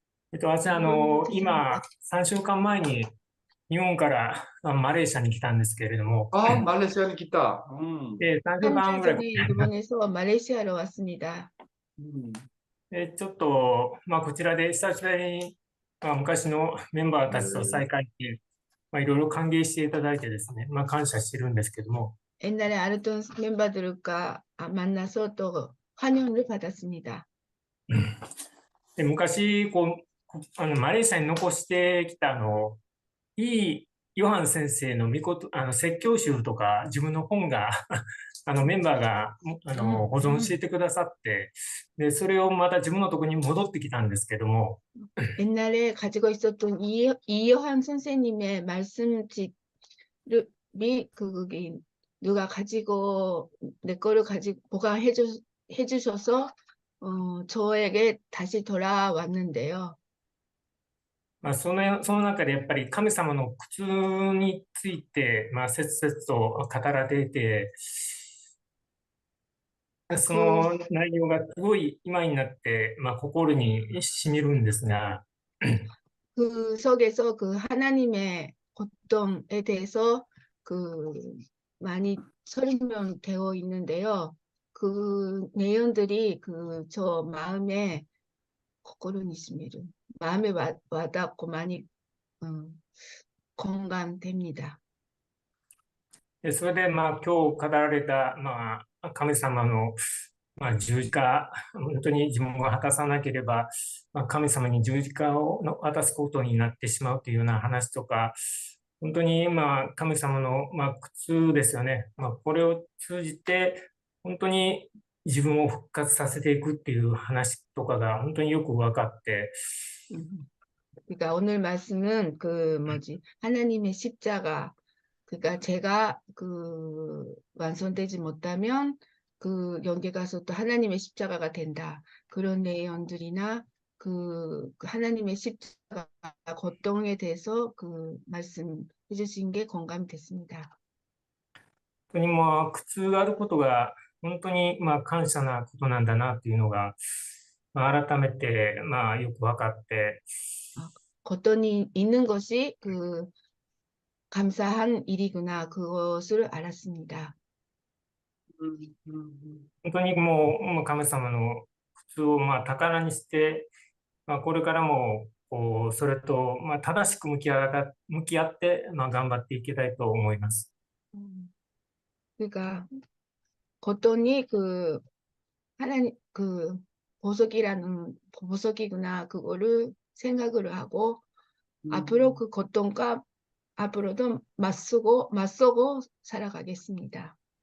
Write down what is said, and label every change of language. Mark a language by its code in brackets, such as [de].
[ja] 私、今、3週間前に日本からマレーシアに来たんですけれども、 [ko] 아, 말레이시아는 기타. [ja] で、3週 [ko] 3주 [ja] 間ぐらい、 [ko] 전에 일본에서 말레이시아로 왔습니다. [ja] でちょっと、こちらで久しぶりに、昔のメンバーたちと再会っていう、いろいろ歓迎していただいてですね、感謝してるんですけども、 [ko] 옛날에 알았던 멤버들과 만나서 또 환영을 받았습니다. [ja] で昔マレーシアに残してきたイ・ヨハン先生の説教集とか自分の本がメンバーが保存していてくださって、でそれをまた自分のところに戻ってきたんですけども、 [ko] 옛날에 가지고 있었던 이여한 선생님의 말씀집이 그게 누가 가지고 내 거를 가지고 보관해 주셔서 저에게 다시 돌아왔는데요. [ja] その中でやっぱり神様の苦痛について、切々と語られて、その内容がすごい今になって、心に染みるんですが、 [ko] 그 속에서 그 하나님의 고통에 대해서 많이 설명되어 있는데요. 그 내용들이 저 마음에 [ja] 고코로니 스미르 [ko] 마음에 와닿고 많이 공감됩니다. [ja] でそれで今日語られた、神様の、十字架、本当に自分が果たさなければ、神様に十字架を渡すことになってしまうというような話とか、本当に神様の、苦痛ですよね。これを通じて本当に自分を復活させていくっていう話とかが本当によく分かって、 [ko] 그러니까 오늘 말씀은 하나님의 십자가, 그러니까 제가 완성되지 못하면 영계 가서 또 하나님의 십자가가 된다. 그런 내용들이나 하나님의 십자가 고통에 대해서 말씀해 주신 게 공감이 됐습니다. [ja] 本当に苦痛があることが本当に感謝なことなんだなっていうのが、改めてよく分かって、 [ko] 고통이 있는 것이 감사한 일이구나, 그것을 알았습니다. [ja] 本当に神様の苦痛を宝にして、これからもそれと正しく向き合って頑張っていきたいと思います。 [ko] 그러니까 고통이 하나님 보석이구나, 그거를 생각을 하고 앞으로 그 고통과 앞으로도 맞서고 살아가겠습니다.